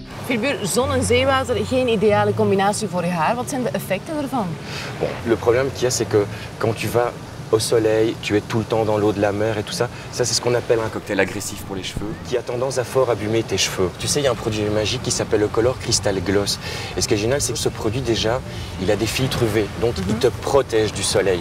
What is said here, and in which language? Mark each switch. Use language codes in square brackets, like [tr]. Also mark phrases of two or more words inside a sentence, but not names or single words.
[nl] Philibert, zon en zeewater, geen ideale combinatie voor je haar. Wat zijn de effecten ervan? [fr] Bon, le problème qu'il y a, c'est que quand tu vas au soleil, tu es tout le temps dans l'eau de la mer et tout ça, c'est ce qu'on appelle un cocktail agressif pour les cheveux, qui a tendance à fort abîmer tes cheveux. Tu sais, il y a un produit magique qui s'appelle le Color Crystal Gloss. Et ce qui est génial, c'est que ce produit, déjà, il a des filtres UV, donc il te protège du soleil.